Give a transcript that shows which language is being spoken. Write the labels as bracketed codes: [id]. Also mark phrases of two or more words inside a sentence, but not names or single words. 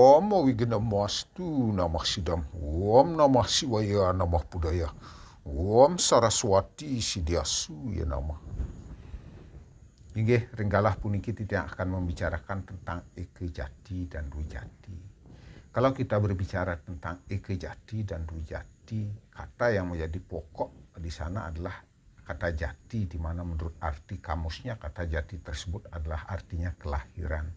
[sa] Namo Wignamastu Namah Sidam Om Namah Shivaya Namah Budaya Om Saraswati Sidiasu ya Namah. [ban] Inggih ringgalah puniki [id] tidak akan membicarakan tentang Eke Jati dan Dwi Jati. Kalau kita berbicara tentang Eke Jati dan Dwi Jati, kata yang menjadi pokok di sana adalah kata jati, di mana menurut arti kamusnya kata jati tersebut adalah artinya kelahiran.